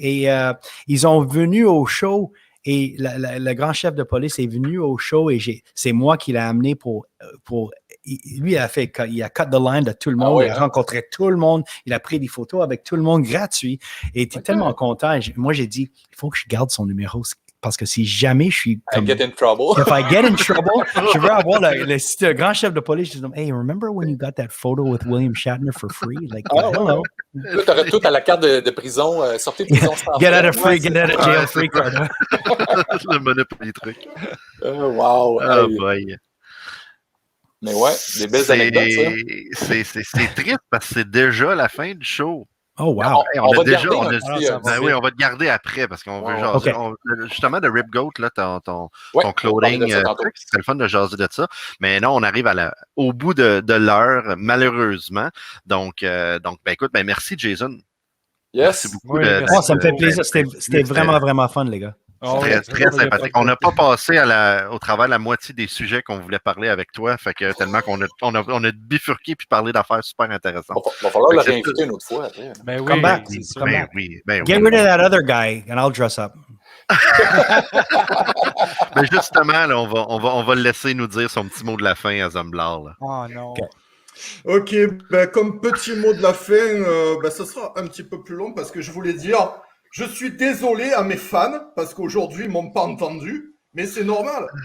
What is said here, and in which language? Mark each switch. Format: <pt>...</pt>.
<fr>Et ils ont venu au show et le grand chef de police est venu au show et c'est moi qui l'ai amené pour lui, il a</fr> <en>cut the line</en> <fr>de tout le monde. Il a rencontré tout le monde. Il a pris des photos avec tout le monde gratuit. Et il était tellement content. Moi, j'ai dit, il faut que je garde son numéro. Parce que si jamais je suis comme...</fr> <en>I get in trouble. If I get in trouble,</en> <fr>je veux avoir le grand chef de police. Je dis,</fr> <en>hey, remember when you got that photo with William Shatner for free? Like, hello.</en> <fr>Là, t'aurais tout à la carte de prison, sortie de prison sans</fr> <en>get out of jail free card.</en> <fr>Le Monopoly truc.</fr> <en>Wow. Oh boy.</en> <fr>Mais ouais, des belles anecdotes, ça. C'est triste parce que c'est déjà la fin du show.</fr> <en>Oh, wow.</en> <fr>On va déjà, garder on va te garder après parce qu'on veut jaser. Justement, de Rip Goat, là, ton clothing, c'est le fun de jaser de ça. Mais non, on arrive au bout de l'heure, malheureusement. Donc écoute, merci, Jason.</fr> <en>Yes.</en> <fr>Merci beaucoup. Ça me fait plaisir. C'était vraiment, vraiment fun, les gars. Très sympathique. On n'a pas passé au travers la moitié des sujets qu'on voulait parler avec toi, fait que tellement qu'on a bifurqué puis parlé d'affaires super intéressantes. Il va falloir la réinviter une autre fois. Après. Ben oui,</fr> <en>come back. Get rid of that other guy and I'll dress up.</en> <fr>Mais justement, là, on va le laisser nous dire son petit mot de la fin à Zomblard. Oh non. Ok, comme petit mot de la fin, ça sera un petit peu plus long parce que je voulais dire... Je suis désolé à mes fans, parce qu'aujourd'hui, ils ne m'ont pas entendu, mais c'est normal.</fr>